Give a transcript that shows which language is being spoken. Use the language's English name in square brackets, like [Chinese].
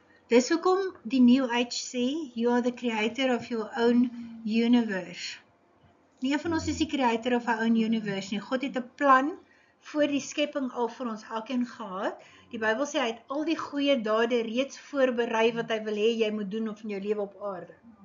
[Afrikaans] Dis hoekom die New Age sê, [English] you are the creator of your own universe. [Afrikaans] Nie een van ons is die [English] creator of our own universe [Afrikaans] nie. God het 'n plan voor die skepping al vir ons elkeen gehad. Die Bybel sê hy het al die goeie dade reeds voorberei wat hy wil hê jy moet doen of in jou lewe op aarde.